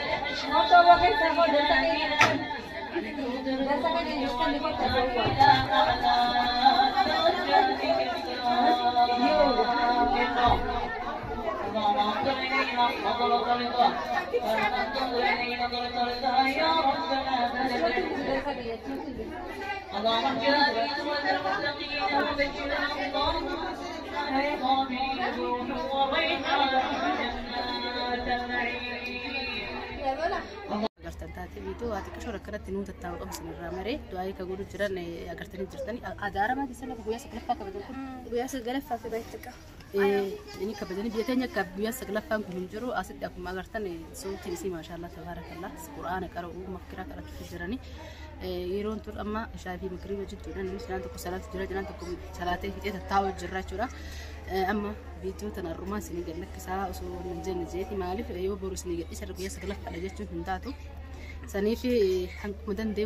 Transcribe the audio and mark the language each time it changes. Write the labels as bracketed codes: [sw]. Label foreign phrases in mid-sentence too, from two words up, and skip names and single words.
[ar] اللهم انظر الينا نظرة رضا انظر الينا نظرة رضا يا ربنا اللهم اجعلنا في زمرة المتقين وبشرنا اللهم الصابرين روح وريحان جنات النعيم [om] agartan taate video ati kashora kanatti nu tattaa'u qabu sinirraa maree du'aa ka godhu jiran agartanii jirtani adaarama disana guyyaa saglaffaa kabajan kun guyyaa saglaffaa fi baay'ee ini kabajani biyya teenya ka guyyaa saglaffaan kun jiru asitti akkuma agartan sautiin isii [ar] ما شاء الله تبارك الله [om] qur'aana qara'uu makkiraa qaratu jirani yeroon tun amma shaafi makriba jidduudhaan namni sanaan tokko salaatu jira jiraan tokko salaatee fixee tattaa'u jirra jechuudha amma video tan arrumaa isinii gadlakkisaa osoo hin jenne jeeti maaliif yoo boru isinii gadhiisa guyyaa saglaffaadha jechuun hin taatu saniif hankuma danda'e